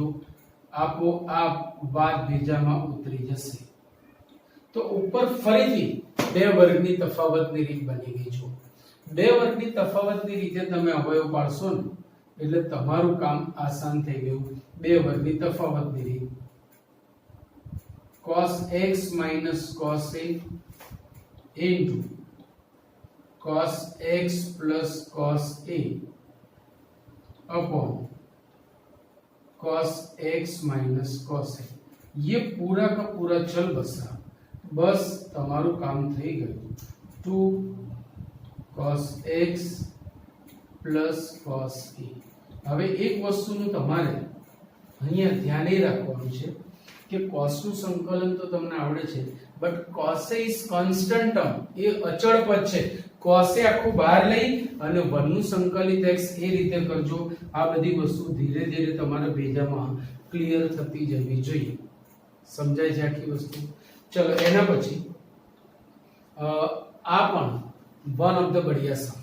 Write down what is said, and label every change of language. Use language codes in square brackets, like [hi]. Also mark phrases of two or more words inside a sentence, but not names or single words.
[gu] આપો આ બાદ ભેજામાં ઉતરી જશે. તો ઉપર ફરીથી બે વર્ગની તફાવતની રીત બની ગઈ છે. બે વર્ગની તફાવતની રીતે તમે અવયવ પાડશો ને એટલે તમારું કામ આસાન થઈ ગયું. બે વર્ગની તફાવતની રીત [en] cos x cos a into cos x plus cos a upon cos x minus cos a. [hi] ये पूरा का पूरा चल बसा. बस [gu] તમારું કામ થઈ ગયું. [en] 2 cos x plus cos a. [gu] હવે એક વસ્તુનું તમારે અહીંયા ધ્યાન એ રાખવાનું છે કે cos નું સંકલન તો તમને આવડે છે, બટ [en] cos a is constant term, [gu] એ અચળ પદ છે. cos a આખું બહાર લઈ અને 1 નું સંકલિત x એ રીતે કરજો. આ બધી વસ્તુ ધીરે ધીરે તમારા ભેજામાં ક્લિયર થતી જવી જોઈએ. સમજાય છે આખી વસ્તુ? ચલો એના પછી આ પણ [en] one of the [gu] બઢિયા સમ.